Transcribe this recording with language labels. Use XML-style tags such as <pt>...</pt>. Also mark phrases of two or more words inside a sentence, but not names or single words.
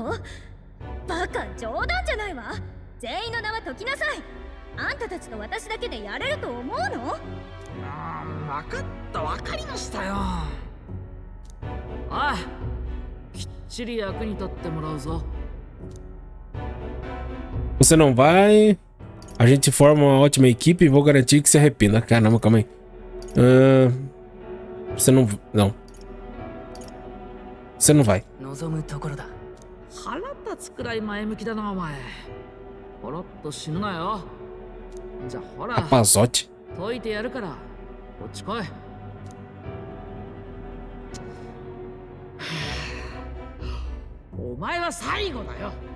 <ja>バカ、冗談じゃないわ。全員の名は解きなさい。あんたたちと私だけでやれると思うの？分かった、分かりましたよ。おい、きっちり役に立ってもらうぞ。</ja> <pt>Você não vai. A gente forma uma ótima equipe e vou garantir que se arrependa. Caramba, calma aí. Você não. Não. Você não vai.</pt> <ja>腹立つくらい前向きだなお前。ほろっと死ぬなよ。じゃあほら、</ja> <pt>Rapazote.</pt> <ja>解いてやるからこっち来い。お前は最後だよ。</ja>